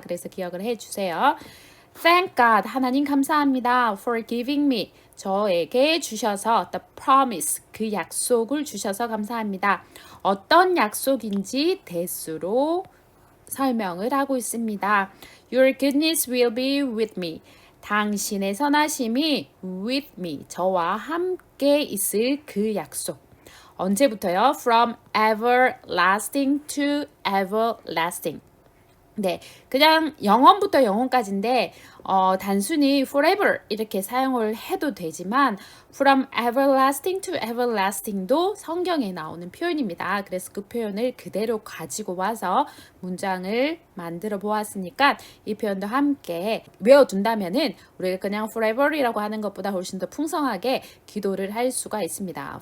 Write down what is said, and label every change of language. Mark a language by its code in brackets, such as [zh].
[ko] 그래서 기억을 해주세요. [en] Thank God, [ko] 하나님 감사합니다. [en] For giving me, [ko] 저에게 주셔서 the promise, 그 약속을 주셔서 감사합니다. 어떤 약속인지 대수로 설명을 하고 있습니다. [en] Your goodness will be with me. [ko] 당신의 선하심이 with me, 저와 함께 있을 그 약속. [en] 언제부터요? From everlasting to everlasting. [ko] 네, 그냥 영원부터 영원까지인데 단순히 forever 이렇게 사용을 해도 되지만 [en] from everlasting to everlasting [ko] 도 성경에 나오는 표현입니다. 그래서 그 표현을 그대로 가지고 와서 문장을 만들어 보았으니까 이 표현도 함께 외워둔다면은 우리가 그냥 forever이라고 하는 것보다 훨씬 더 풍성하게 기도를 할 수가 있습니다.